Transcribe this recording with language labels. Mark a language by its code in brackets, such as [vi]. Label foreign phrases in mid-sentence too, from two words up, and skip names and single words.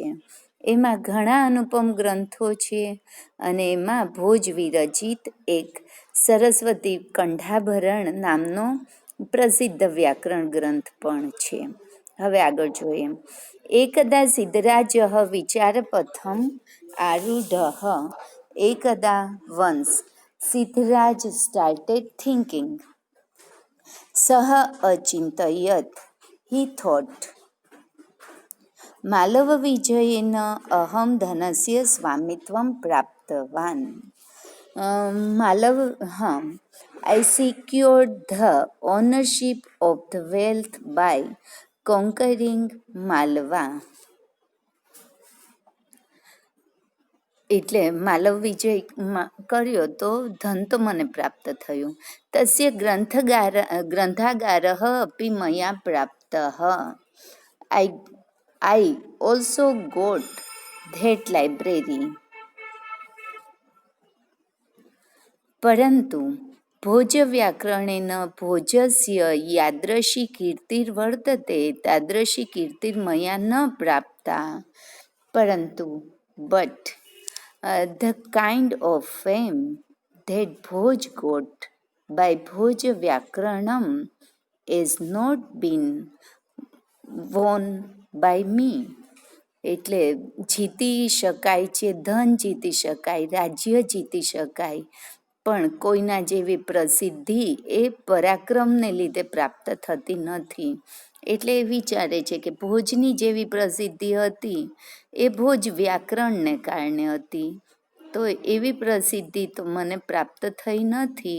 [gu] એમાં ઘણા અનુપમ ગ્રંથો છે અને એમાં ભોજ વિરચિત એક સરસ્વતી કંઠાભરણ નામનો પ્રસિદ્ધ વ્યાકરણ ગ્રંથ પણ છે. હવે આગળ જોઈએ. [sa] એકદા સિદ્ધરાજ વિચારપથમ આરૂઢ. [en] એકદા once Siddharaj started thinking. [sa] સહ અચિંતયત. [en] He thought, [sa] માલવ વિજયેન અહમ ધનસ્ય સ્વામિત્વમ પ્રાપ્તવાન. [en] I secured the ownership of the wealth by conquering Malwa. [gu] એટલે માલવ વિજય કર્યો તો ધન તો મને પ્રાપ્ત થયું. [sa] તસ્ય ગ્રંથાગાર અપી મયા પ્રાપ્ત. [en] I also got that library. [sa] પરંતુ ભોજ વ્યાકરણેન ભોજસ્ય યાદૃશી કીર્તિર્વર્તતે તાદૃશી કીર્તિર્મયા ન પ્રાપ્તા. [en] પરંતુ but the kind of fame that Bhoj got by Bhoj Vyakaranam has not been won by me. [gu] એટલે જીતી શકાય છે, ધન જીતી શકાય, રાજ્ય જીતી શકાય, પણ કોઈના જેવી પ્રસિદ્ધિ એ પરાક્રમને લીધે પ્રાપ્ત થતી નથી. એટલે એ વિચારે છે કે ભોજની જેવી પ્રસિદ્ધિ હતી એ ભોજ વ્યાકરણને કારણે હતી, તો એવી પ્રસિદ્ધિ તો મને પ્રાપ્ત થઈ નથી.